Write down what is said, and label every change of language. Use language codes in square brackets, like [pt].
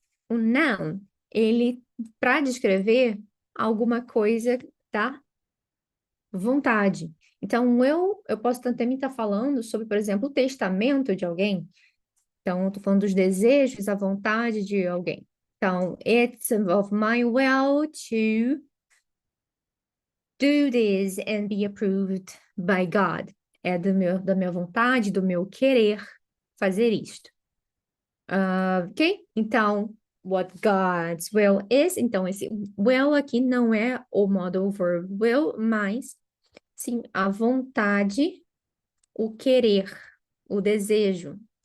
[pt] O noun, ele, para descrever alguma coisa da vontade. Então, eu posso também estar falando sobre, por exemplo, o testamento de alguém. Então, eu estou falando dos desejos, a vontade de alguém. Então, [en] it's of my will to do this and be approved by God. [pt] É da minha vontade, do meu querer fazer isto. Ok? Então, [en] what God's will is. [pt] Então, esse will aqui não é o modal verb will, mas sim a vontade, o querer, o desejo.